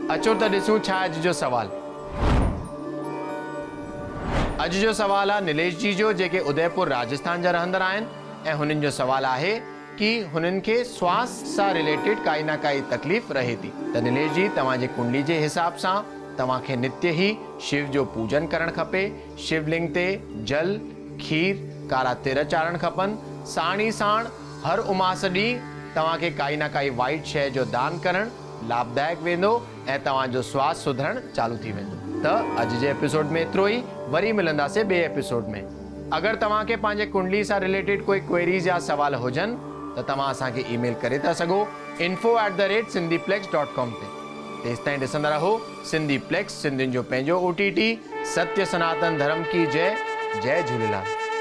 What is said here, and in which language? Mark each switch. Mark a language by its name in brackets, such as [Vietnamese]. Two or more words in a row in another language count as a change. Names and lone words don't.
[Sindhi] अचो त ॾिसूं छा अॼु जो सवाल। अॼु जो सवाल आहे नीलेश जी जो, जेके उदयपुर राजस्थान जा रहंदड़ आहिनि ऐं हुननि जो सवाल आहे कि हुननि खे श्वास सां रिलेटेड काई न काई तकलीफ़ रहे थी। त नीलेश जी, तव्हांजे कुंडली जे हिसाब सां तव्हांखे नित्य ही शिव जो पूजन करणु खपे। शिवलिंग ते जल, खीर, कारा तिर चाढ़णु खपनि। साण ई साण हर उमास ॾींहुं तव्हांखे काई न काई वाइट शइ जो दान करणु लाभदायक वेंदो ऐं तव्हांजो स्वास्थ्य सुधरणु चालू थी वेंदो। त अॼु जे एपिसोड में एतिरो ई, वरी मिलंदासीं ॿिए एपिसोड में। अगरि तव्हांखे पंहिंजे कुंडली सां रिलेटेड कोई क्वेरीज़ या सवाल हुजनि त तव्हां असांखे ईमेल करे था सघो info@sindhiplex.com ते। तेसि ताईं ॾिसंदा रहो सिंधी प्लेक्स, सिंधियुनि जो पंहिंजो OTT। [Hindi] सत्य सनातन धर्म की जय। जय झूलेलाल।